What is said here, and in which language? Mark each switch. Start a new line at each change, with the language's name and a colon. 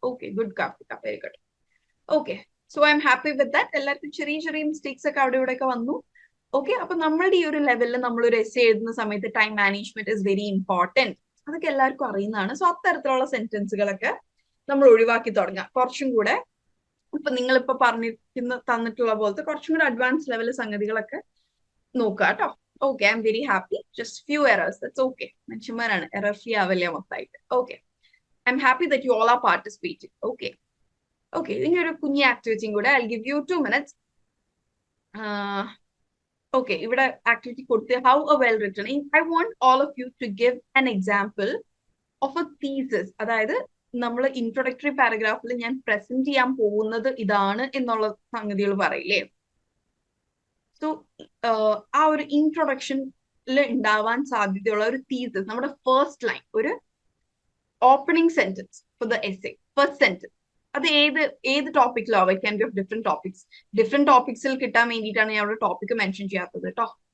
English: Okay, good, Karthika, very good. Okay, so I'm happy with that.
Malayalam: എല്ലാവർക്കും ചെറിയ ചെറിയ mistakes ഒക്കെ അവിടെ ഇവിടെ ഒക്കെ വന്നു. ഓക്കെ, അപ്പൊ നമ്മളുടെ ഈ ഒരു ലെവലിൽ നമ്മളൊരു എസ്സേ എഴുതുന്ന സമയത്ത്
English: time management is very important,
Malayalam: അതൊക്കെ എല്ലാവർക്കും അറിയുന്നതാണ്. സോ അത്തരത്തിലുള്ള സെന്റൻസുകളൊക്കെ നമ്മൾ ഒഴിവാക്കി തുടങ്ങാം. കുറച്ചും കൂടെ ഇപ്പൊ നിങ്ങളിപ്പോ തന്നിട്ടുള്ള പോലത്തെ കുറച്ചും കൂടെ അഡ്വാൻസ് ലെവൽ സംഗതികളൊക്കെ നോക്കുക കേട്ടോ.
English: Okay, I'm very happy. Just few errors. That's okay.
Malayalam: മനുഷ്യന്മാരാണ്, error free ആവില്ല മൊത്തമായിട്ട്.
English: Okay, I'm happy that you all are participating. Okay.
Malayalam: Okay, ഇനി ഒരു കുഞ്ഞി ആക്ടിവിറ്റിയും കൂടെ.
English: I'll give you 2 minutes. Okay,
Malayalam: ഇവിടെ ആക്ടിവിറ്റി കൊടുത്ത്
English: how a well written. I want all of you to give an example of a thesis.
Malayalam: അതായത് നമ്മൾ introductory പാരഗ്രാഫിൽ ഞാൻ present ചെയ്യാൻ പോകുന്നത് ഇതാണ് എന്നുള്ള സംഗതികൾ പറയില്ലേ. സോ ആ ഒരു ഇൻട്രൊഡക്ഷനിൽ ഉണ്ടാവാൻ സാധ്യതയുള്ള ഒരു തീസിസ്, നമ്മുടെ ഫസ്റ്റ് ലൈൻ, ഒരു opening sentence for the essay, first sentence, അത് ഏത് ടോപ്പിക്കിലോ
English: it can be of
Malayalam: different ടോപ്പിക്സിൽ കിട്ടാൻ വേണ്ടിയിട്ടാണ് ഞാൻ അവിടെ ടോപ്പിക് മെൻഷൻ ചെയ്യാത്തത് കേട്ടോ.